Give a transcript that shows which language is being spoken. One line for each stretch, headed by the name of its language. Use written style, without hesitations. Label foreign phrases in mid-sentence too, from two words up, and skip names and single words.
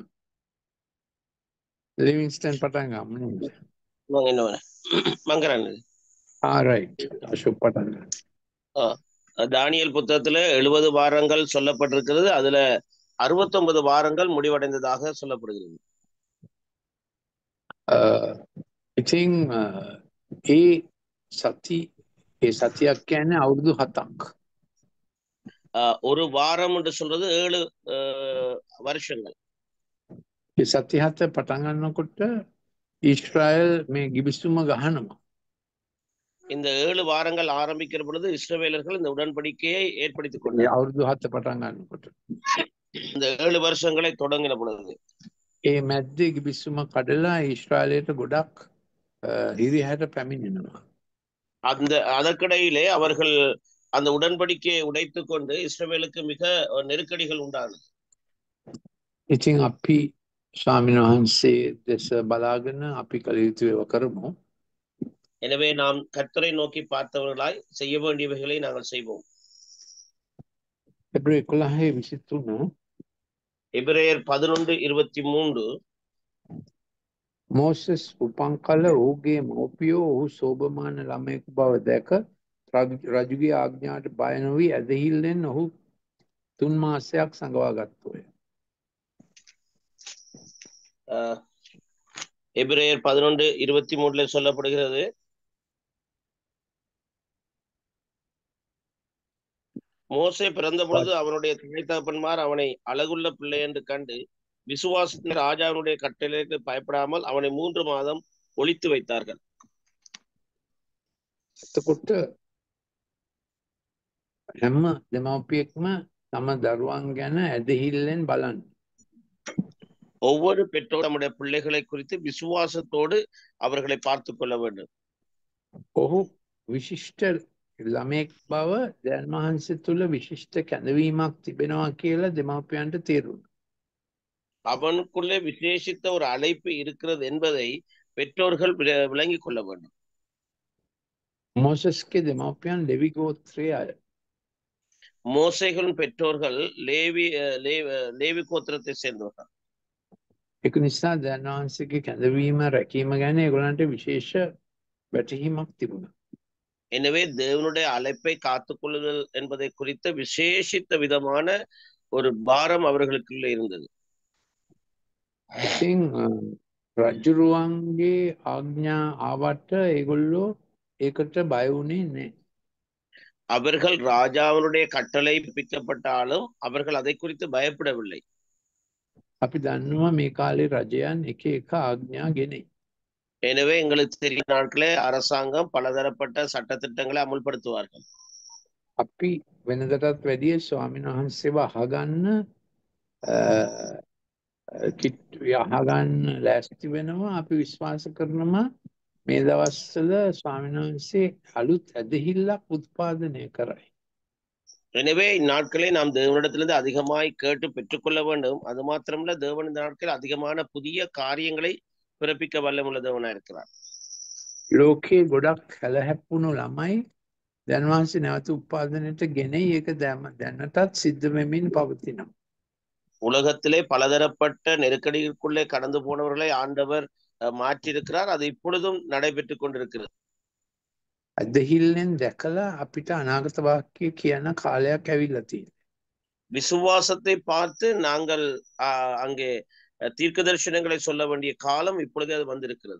Sinhala: ලිවින්ස්ටන් පටන් ගමු නේද? මම එනවනේ. මං කරන්නේ. රයිට්. අශෝක් පටන් ගන්න.
Tamil: தானியல் புத்தகத்துல 70 வாரங்கள் சொல்லப்பட்டிருக்கிறது. அதுல 69 வாரங்கள் முடிவடைந்ததாக சொல்லப்படுகிறது.
Sinhala: ඉතින් ඒ සතියක් කියන්නේ අවුරුදු 7ක්.
Tamil: ஒரு வாரம் என்று சொல்றது 7 வருஷங்கள்.
Sinhala: ඒ සති 7 පටන් ගන්නකොට ඊශ්‍රායල් මේ ගිවිසුම ගහනවා.
Tamil: இந்த 7 வாரங்கள் ஆரம்பிக்கிற பொழுது இஸ்ரவேலர்கள் இந்த உடன்படிக்கையை ஏற்படுத்திக் கொண்டார்கள்.
Sinhala: අවුරුදු 7 පටන් ගන්නකොට
Tamil: இந்த 7 வருஷங்களை தொடங்கின பொழுது
Sinhala: ඒ මැද්දේ ගිවිසුම කඩලා ඊශ්‍රායලයට ගොඩක් හිරිහැට පැමිණෙනවා.
Tamil: அதற்கிடையிலே அவர்கள் அந்த உடன்படிக்கையை உடைத்துக் கொண்டு இஸ்ரவேலுக்கு மிக நெருக்கடிகள் உண்டானது.
Sinhala: ඉතින් අපි ස්වාමීන් වහන්සේ දෙස බලාගෙන අපි කළ යුතු ඒවා කරමු.
Tamil: எனவே நாம் கர்த்தரை நோக்கி பார்த்தவர்களாய் செய்ய வேண்டியவைகளை நாங்கள் செய்வோம்.
Sinhala: එබ්‍රේ 11:23
Tamil: எபிரேயர் 11:23
Sinhala: මෝසස් උපන් කල ඔහුගේ මව්පියෝ ඔහු සෝභමාන ළමයෙකු බව දැක රජුගේ ආඥාවට බය නොවී ඇදහිල්ලෙන් ඔහු 3 මාසයක් සඟවා ගත්තෝය.
Tamil: எபிரேயர் 11:23 சொல்லப்படுகிறது, மோசே பிறந்த பொழுது அவனுடைய தாய் தகப்பன்மார் அவனை அழகுள்ள பிள்ளை என்று கண்டு விசுவாசத்தின் ராஜாவினுடைய கட்டளைக்கு பயப்படாமல் அவனை 3 மாதம் ஒளித்து வைத்தார்கள்.
Sinhala: එතකොට හැම දෙමව්පියෙක්ම තම දරුවන් ගැන ඇදහිල්ලෙන් බලන්න.
Tamil: ஒவ்வொரு பெற்றோர் நம்முடைய பிள்ளைகளை குறித்து விசுவாசத்தோடு அவர்களை பார்த்து கொள்ள வேண்டும்.
Sinhala: ඔහු විශිෂ්ට ළමෙක් බව දැන් වහන්සේ තුළ විශිෂ්ට කැඳවීමක් තිබෙනවා කියලා දෙමව්පියන්ට තේරුණා.
Tamil: அவனுக்குள்ளே விசேஷித்த ஒரு அழைப்பு இருக்கிறது என்பதை பெற்றோர்கள் விளங்கிக் கொள்ள வேண்டும்.
Sinhala: මෝසස්ගේ දෙමව්පියන් ලෙවි ගෝත්‍රයේ අය.
Tamil: மோசேகளின் பெற்றோர்கள் லேவி கோத்திரத்தை சேர்ந்தவர்கள்.
Sinhala: ඒක නිසා දැන් වහන්සේගේ කැඳවීම රැකීම ගැන ඒගොල්ලන්ට විශේෂ වැටහීමක් තිබුණා.
Tamil: எனவே தேவனுடைய அழைப்பை காத்துக்கொள்ளுதல் என்பதை குறித்த விசேஷித்த விதமான ஒரு பாரம் அவர்களுக்குள்ள இருந்தது.
Sinhala: ඉතින් රජුරුවන්ගේ ආඥා ආවට ඒගොල්ලෝ ඒකට බය වුණේ නැහැ.
Tamil: அவர்கள் ராஜாவினுடைய கட்டளை பிறப்பிக்கப்பட்டாலும் அவர்கள் அதை குறித்து பயப்படவில்லை.
Sinhala: අපි දන්නවා මේ කාලේ රජයන් එක එක ආඥා ගෙනේ.
Tamil: எனவே எங்களுக்கு தெரிய நாட்களே அரசாங்கம் பலதரப்பட்ட சட்டத்திட்டங்களை அமுல்படுத்துவார்கள்.
Sinhala: අපි වෙනදටත් වැඩිය ස්වාමීන් වහන්සේව අහගන්න අහගන්න ලෑස්ති වෙනවා. අපි විශ්වාස කරනවා මේ දවස්වල ස්වාමීන් වහන්සේ අලුත් ඇදහිල්ලක් උත්පාදනය කරයි.
Tamil: எனவே இந்நாட்களை நாம் தேவனிடத்திலிருந்து அதிகமாய் கேட்டு பெற்றுக்கொள்ள வேண்டும். அது மாத்திரமல்ல, தேவன் இந்த நாட்களில் அதிகமான புதிய காரியங்களை பிறப்பிக்க வல்லமுள்ள தேவனா இருக்கிறார்.
Sinhala: ලෝකයේ ගොඩක් හැලහැප්පුණු ළමයි දැන් වහන්සේ නැවත උත්පාදනයට ගෙනෙයි. ඒක දැනටත් සිද්ධ වෙමින් පවතිනවා.
Tamil: உலகத்திலே பலதரப்பட்ட நெருக்கடிகளுக்குள்ளே கடந்து போனவர்களை ஆண்டவர் மாற்றியிருக்கிறார். அது இப்பொழுதும் நடைபெற்றுக் கொண்டிருக்கிறது.
Sinhala: ඇදහිල්ලෙන් දැකලා අපිට අනාගත වාක්‍ය කියන කාලයක් ඇවිල්ලා තියෙනවා.
Tamil: விசுவாசத்தை பார்த்து நாங்கள் அங்கே தீர்க்க தரிசனங்களை சொல்ல வேண்டிய காலம் இப்பொழுதே அது வந்திருக்கிறது.